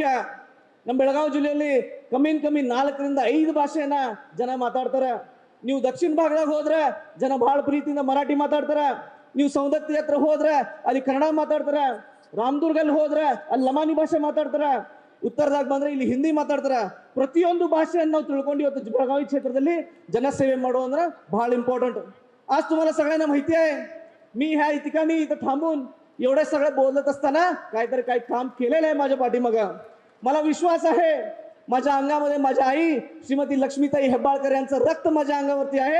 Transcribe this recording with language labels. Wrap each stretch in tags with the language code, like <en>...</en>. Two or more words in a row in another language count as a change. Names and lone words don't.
<kn>ನಮ್ಮ ಬೆಳಗಾವಿ ಜಿಲ್ಲೆಯಲ್ಲಿ ಕಮ್ಮಿ 4ರಿಂದ 5 ಭಾಷೆಯನ್ನ ಜನ ಮಾತಾಡ್ತಾರೆ. ನೀವು ದಕ್ಷಿಣ ಭಾಗದಾಗ ಹೋದ್ರೆ ಜನ ಬಹಳ ಪ್ರೀತಿಯಿಂದ ಮರಾಠಿ ಮಾತಾಡ್ತಾರೆ. ನೀವು ಸೌಂದತ್ತಿ ಹತ್ರ ಹೋದ್ರೆ ಅಲ್ಲಿ ಕನ್ನಡ ಮಾತಾಡ್ತಾರೆ. ರಾಮದುರ್ಗಲ್ಲಿ ಹೋದ್ರೆ ಅಲ್ಲಿ ಲಮಾನಿ ಭಾಷೆ ಮಾತಾಡ್ತಾರೆ. उत्तरದಾಗ ಬಂದ್ರೆ ಇಲ್ಲಿ ಹಿಂದಿ ಮಾತಾಡ್ತಾರೆ. ಪ್ರತಿಯೊಂದು ಭಾಷೆಯನ್ನು ನಾವು ತಿಳ್ಕೊಂಡು ಇವತ್ತು ಬೆಳಗಾवी क्षेत्राದಲ್ಲಿ ಜನಸೇವೆ ಮಾಡೋ ಅಂದ್ರೆ ಬಹಳ ಇಂಪಾರ್ಟೆಂಟ್.</kn> <mr>आज तुम्हाला सगळ्यांना माहिती आहे, मी ह्या ठिकाणी इथं थांबून एवढे सगळे बोलत असताना काहीतरी काही काम केलेलं आहे माझ्या पाठीमागे. मला विश्वास आहे माझ्या अंगामध्ये माझी आई श्रीमती लक्ष्मीताई हेब्बाळकर यांचं रक्त माझ्या अंगावरती आहे.</mr>